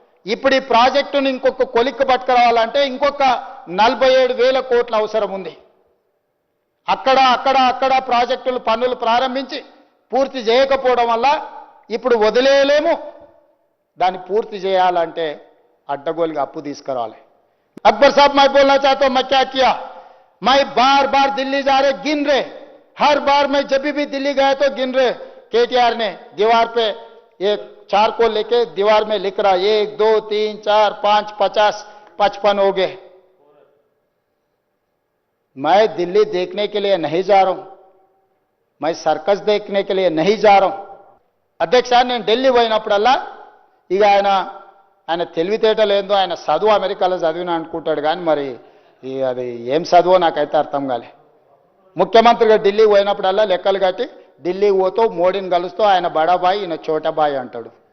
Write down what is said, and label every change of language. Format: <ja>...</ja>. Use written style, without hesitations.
<te>ఇప్పుడు ఈ ప్రాజెక్టును ఇంకొక కొలిక్కి పట్టుకురావాలంటే ఇంకొక 47,000 కోట్ల అవసరం ఉంది. అక్కడ ప్రాజెక్టులు పనులు ప్రారంభించి పూర్తి చేయకపోవడం వల్ల ఇప్పుడు వదిలేయలేము. దాన్ని పూర్తి చేయాలంటే అడ్డగోలుగా అప్పు తీసుకురావాలి.</te> <hi>अकबर साहब मैं बोलना चाहता हूं, मैं क्या किया, मैं बार बार दिल्ली जा रहे गिन रहे, हर बार मैं जब भी दिल्ली गया तो गिन रहे. केटीआर ने दीवार पे एक चारकोल लेके दीवार में लिख रहा 1 2 3 4 5 50 55 हो गए. मैं दिल्ली देखने के लिए नहीं जा रहा हूं, मैं सर्कस देखने के लिए नहीं जा रहा हूं.</hi> <te>అధ్యక్ష, నేను ఢిల్లీ పోయినప్పుడల్లా ఇక ఆయన తెలివితేటలు ఏందో, ఆయన చదువు అమెరికాలో చదివిన అనుకుంటాడు కానీ మరి అది ఏం చదువో నాకైతే అర్థం కాలే. ముఖ్యమంత్రిగా ఢిల్లీ పోయినప్పుడల్లా లెక్కలు కట్టి ఢిల్లీకి పోతూ మోడీని కలుస్తూ ఆయన బడాబాయి, ఈయన చోటబాయి అంటాడు.</te>